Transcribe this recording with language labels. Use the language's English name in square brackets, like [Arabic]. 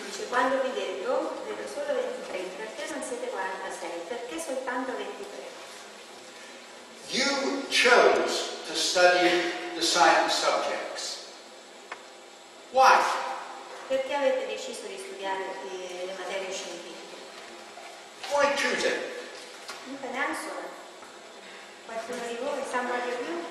[Italian] Quando vi vedo solo 23, perché non siete 46? Perché soltanto 23? [English] You chose to study the science subjects. Why? [Italian] Perché avete deciso di studiare le materie scientifiche? [English] Why choose it? Non an answer. [Italian] Qualcuno di voi sa di più?